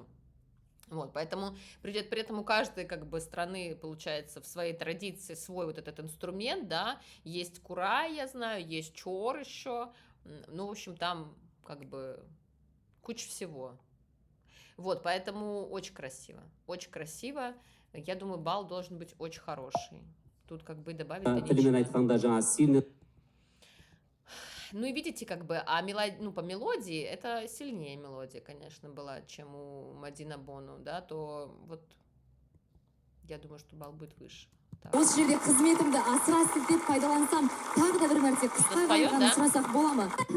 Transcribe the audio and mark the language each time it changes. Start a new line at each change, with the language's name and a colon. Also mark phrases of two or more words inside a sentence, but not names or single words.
Russian: Вот, поэтому при этом у каждой как бы страны, получается, в своей традиции свой вот этот инструмент, да, есть кура, я знаю, есть чор еще, Ну, в общем, там как бы куча всего. Вот, поэтому очень красиво. Очень красиво. Я думаю, балл должен быть очень хороший. Тут как бы добавить-то
Kazakh: тілімен
Russian: нечего.
Kazakh: айтқанда жаңа сильный
Russian: Ну и видите, как бы, ну, по мелодии, это сильнее мелодия, конечно, была, чем у Мадина Бону, да, то вот я думаю, что балл будет выше. Так.
Kazakh: осы жерде қызметімді асыра сілтеп пайдалансам тағы да бір мәрте қысқа
Russian: Споет,
Kazakh: ғана
Russian: да?
Kazakh: сұрасақ бола ма?